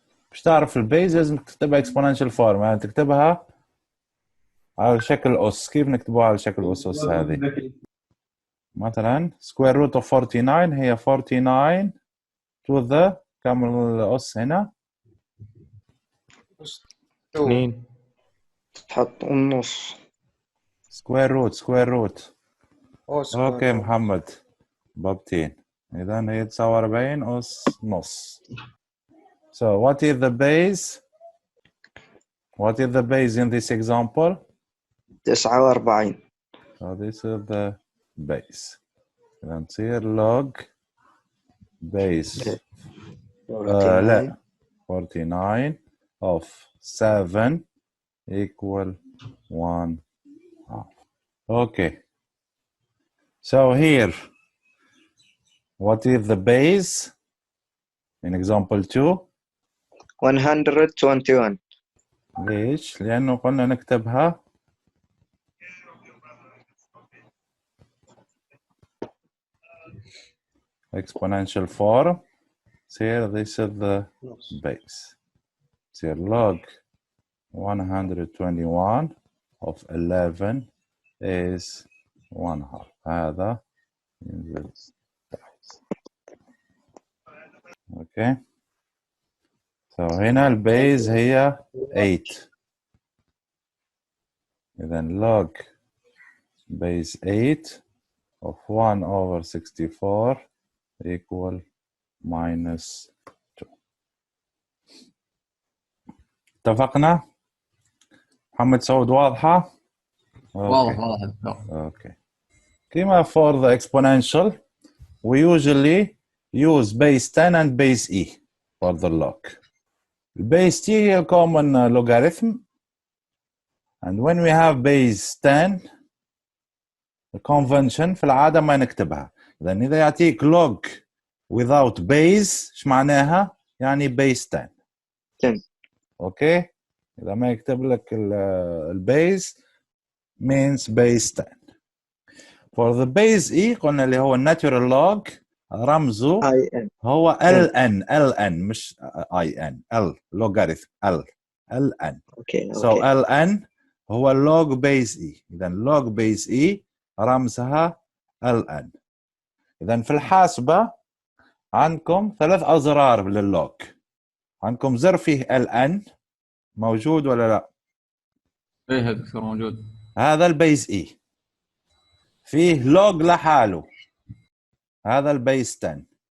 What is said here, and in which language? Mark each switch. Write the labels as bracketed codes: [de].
[ar] باش تعرف البيز لازم تكتبها [en] exponential form، [ar] يعني تكتبها على شكل أس. كيف نكتبوها على شكل أسس هذه؟ مثلا [en] square root of 49 [ar] هي [en] 49 to the [ar] كم الأس هنا؟ [en] 2. [ar] تحط النص. [en] square root. [ar] اوكي [en] root. [ar] محمد بابتين. إذا هي 49 أس نص. [en] So what is the base? What is the base in this example? 49. So this is the base. [ar] إذا تصير [en] log base [ar] لا [en] 49 of 7 equal 1 half. Okay. So here, what is the base in example 2? 121. [ar] ليش؟ لأنه قلنا نكتبها [en] exponential form. So here this is the base. So log 121 of 11 is 1 half. [ar] هذا ينزل تحت. [en] Okay. [ar] So هنا البيز هي 8. [en] إذا log base 8 of 1 over 64 equal minus 2. [ar] اتفقنا؟ محمد سعود واضحة؟ واضح. [en] Okay. [ar] كما [en] for the exponential, we usually use base 10 and base e for the log. Base t [ar] هي [en] common logarithm, and when we have base 10, the convention [ar] في العادة ما نكتبها. إذن إذا يعطيك [en] log without base [ar] إيش معناها؟ يعني [en] base 10. [ar] 10. أوكي؟ إذا ما يكتب لك البيز [en] means base 10. For the base e [ar] قلنا اللي هو [en] natural log [ar] رمزه [en] IN. [ar] هو [en] ln [ar] مش [en] in l logarithm ln. Okay. So ln [ar] هو [en] log base e. [ar] إذا [en] log base e [ar] رمزها [en] ln. [ar] إذا في الحاسبة عندكم 3 أزرار لللوج. عندكم زر فيه ln موجود ولا لا؟ ايه دكتور موجود. هذا البيز اي. فيه لوج لحاله، هذا البيز 10.